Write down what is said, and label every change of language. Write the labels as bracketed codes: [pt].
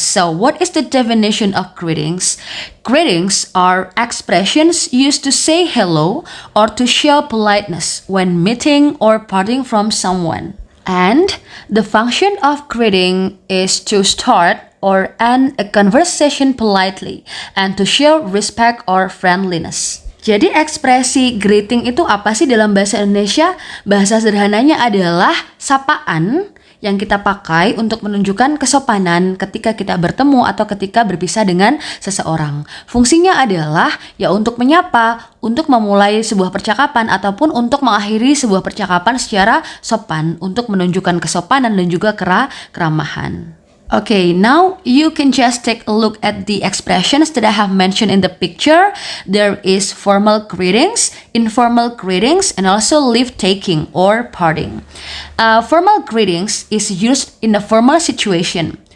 [en] So, what is the definition of greetings? Greetings are expressions used to say hello or to show politeness when meeting or parting from someone. And the function of greeting is to start or end a conversation politely and to show respect or friendliness. [id] Jadi ekspresi greeting itu apa sih dalam bahasa Indonesia? Bahasa sederhananya adalah sapaan yang kita pakai untuk menunjukkan kesopanan ketika kita bertemu atau ketika berpisah dengan seseorang. Fungsinya adalah ya untuk menyapa, untuk memulai sebuah percakapan ataupun untuk mengakhiri sebuah percakapan secara sopan untuk menunjukkan kesopanan dan juga keramahan. [en] Okay, now you can just take a look at the expressions that I have mentioned in the picture. There is formal greetings, informal greetings, and also leave-taking or parting. Formal greetings is used in a formal situation.